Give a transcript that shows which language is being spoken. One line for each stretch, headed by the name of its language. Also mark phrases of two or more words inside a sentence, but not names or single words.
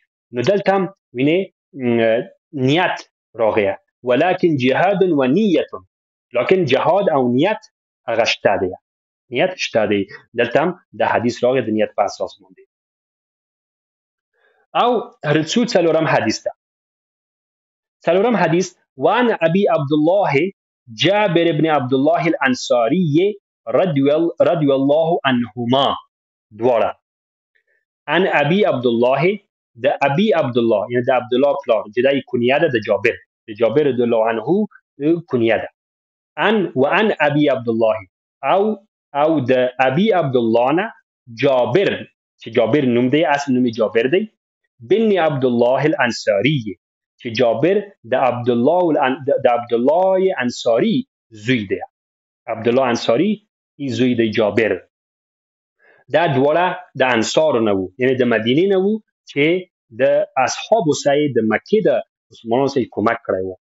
Pashto: نو دلته هم وینې نیت راغیه، ولکن جهاد و نیت، لکن جهاد او نیت هغه شته دی، نیت شته دی. دلته هم د حدیث راغی د نیت په اساس باندې. او رسول څلورم حدیث ده. څلورم حدیث:
Arabic: وعن ابي عبد الله جابر بن عبد الله الانصاري رضي الله عنهما دواړه. عن ابي عبد الله،
Pashto: د ابي عبد الله یعنی د عبد الله پلار چې دای کنیه ده د جابر رضی الله عنه کنیه ده.
Arabic: وعن ابي
Pashto: عبد الله او د ابي عبد الله نه جابر، چې جابر نوم دی، اصل نوم جابر دی، بن عبد الله الانصاري، چې جابر د عبد الله انصاري زوی دی. عبد الله انصاري ای زوی دی جابر. دا دواړه د انصار نه وو، یعنی د مدینې نه وو، چې د اصحابو سره د مکې د مسلمانانو سره کومک کړی وو.